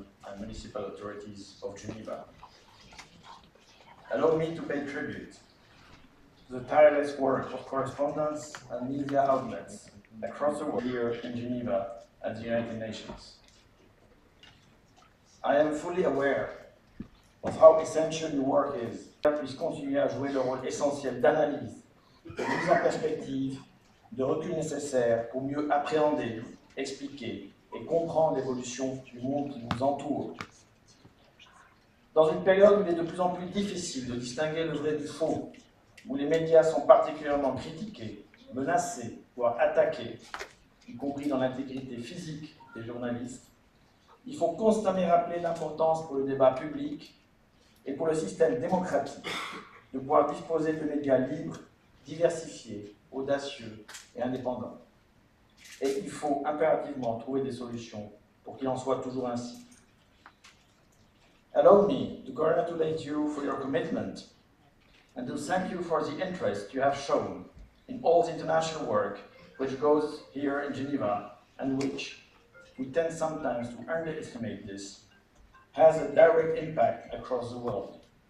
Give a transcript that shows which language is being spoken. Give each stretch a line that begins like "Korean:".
English: and municipal authorities of Geneva. Allow me to pay tribute to the tireless work of correspondents and media outlets across the world here in Geneva at the United Nations. I am fully aware of how essential your work is,
French: puisse continuer à jouer le rôle essentiel d'analyse, de mise en perspective, de recul nécessaire pour mieux appréhender, expliquer et comprendre l'évolution du monde qui nous entoure. Dans une période où il est de plus en plus difficile de distinguer le vrai du faux, où les médias sont particulièrement critiqués, menacés, voire attaqués, y compris dans l'intégrité physique des journalistes, il faut constamment rappeler l'importance pour le débat public et pour le système démocratique de pouvoir disposer de médias libres, diversifiés, audacieux et indépendants. Et il faut impérativement trouver des solutions pour qu'il en soit toujours ainsi.
English: Allow me to congratulate you for your commitment and to thank you for the interest you have shown in all the international work which goes here in Geneva and which, we tend sometimes to underestimate this, has a direct impact across the world.